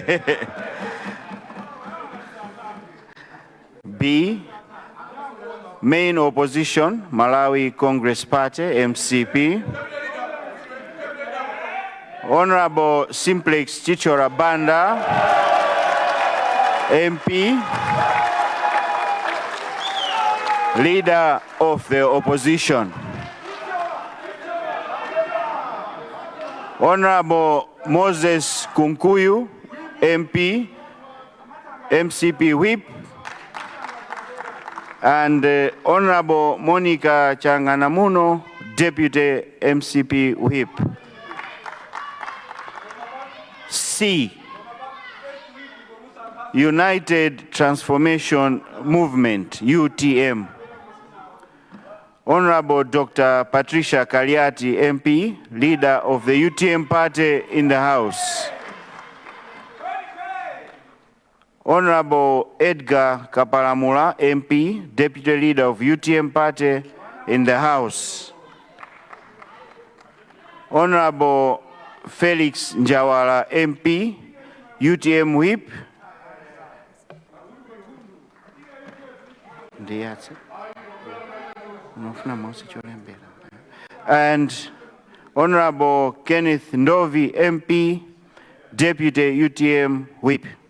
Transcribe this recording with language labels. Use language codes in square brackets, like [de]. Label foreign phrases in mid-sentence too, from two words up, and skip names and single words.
[en] B, Main Opposition, Malawi Congress Party, MCP. Honorable Simplex Chichora Banda, MP, Leader of the Opposition. Honorable Moses Kunkuyu, MP, MCP Whip, and Honorable Monica Changanamuno, Deputy MCP Whip. C, United Transformation Movement, UTM. Honorable Dr. Patricia Kaliati, MP, Leader of the UTM Party in the House. Honorable Edgar Kapalamula, MP, Deputy Leader of UTM Party in the House. Honorable Felix Njawala, MP, UTM Whip. And Honorable Kenneth Ndovi, MP, Deputy UTM Whip.